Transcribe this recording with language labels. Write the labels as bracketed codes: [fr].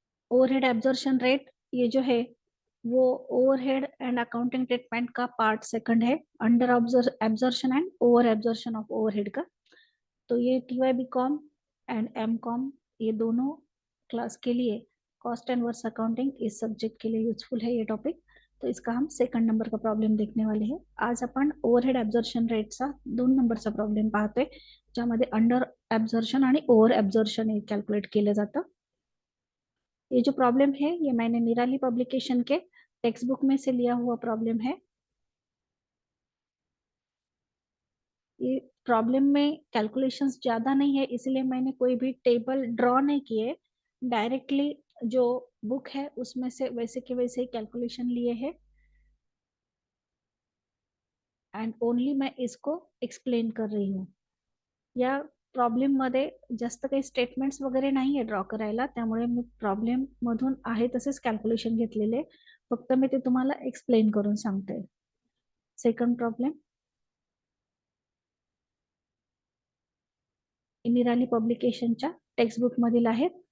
[hi] Overhead absorption rate ये जो है वो ओवरहेड एंड अकाउंटिंग ट्रीटमेंट का पार्ट सेकंड है, under absorption and over absorption of overhead का। तो ये TY B com and M com ये दोनों क्लास के लिए कॉस्ट एंड वर्स अकाउंटिंग इस सब्जेक्ट के लिए यूजफुल है ये टॉपिक। तो इसका हम सेकंड नंबर का प्रॉब्लेम देखने वाले हैं। [mr] आज आपण ओव्हरहेड ऍब्झॉर्प्शन रेटचा 2 नंबरचा प्रॉब्लेम पाहतोय, ज्यामध्ये अंडर एब्जॉर्प्शन आणि ओव्हर एब्जॉर्प्शन हे कॅल्क्युलेट केलं जातं। [hi] ये जो प्रॉब्लम है ये मैंने निराली पब्लिकेशन के टेक्स्ट बुक में से लिया हुआ प्रॉब्लम है। ये प्रॉब्लम में कैलकुलेशंस ज्यादा नहीं है, इसलिए मैंने कोई भी टेबल ड्रॉ नहीं किए, डायरेक्टली जो बुक है उसमें से वैसे के वैसे ही कैलकुलेशन लिए हैं एंड ओनली मैं इसको एक्सप्लेन कर रही हूँ। [mr] या प्रॉब्लेम मध्ये जास्त काही स्टेटमेंट्स वगैरे नाही आहे ड्रॉ करायला, त्यामुळे मी प्रॉब्लेम मधून आहे तसेच कॅल्क्युलेशन घेतलेले, फक्त मी ते तुम्हाला एक्सप्लेन करून सांगते। सेकंड प्रॉब्लेम निराली पब्लिकेशनच्या टेक्स्ट बुक मधील आहेत।